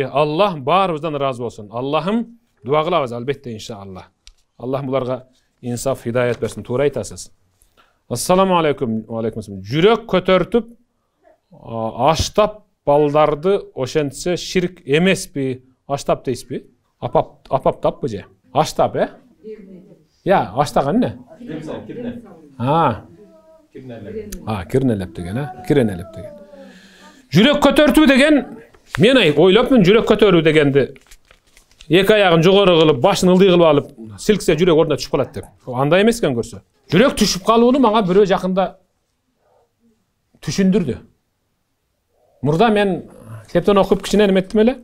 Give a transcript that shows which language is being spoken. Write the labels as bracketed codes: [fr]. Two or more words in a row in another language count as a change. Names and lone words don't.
[ky] Аллах баарыбыздан ыраазы болсун. Аллахым дуа кылабыз албетте иншалла. Аллах буларга инсаф, хидаят берсин. Туура айтасыз. [ar] السلام عليكم. [ky] Жүрөк көтөртүп аштап балдарды ошентсе ширк эмеспи? Аштап дейсизби? Апаптаппы же? Аштап, Я, аштаган не? Кирнелеп деген, киренелеп деген. Жүрөк көтөртүү деген, мен ойлопмун жүрөк көтөрүү дегенди эки аягын жогору кылып, башын ылдый кылып алып, силксе жүрөк ордуна түшүп калат деп. Андай эмес экен көрсө. Жүрөк түшүп калууну мага бирөө жакында түшүндүрдү. Мурда мен китептен окуп кичине эметтим эле.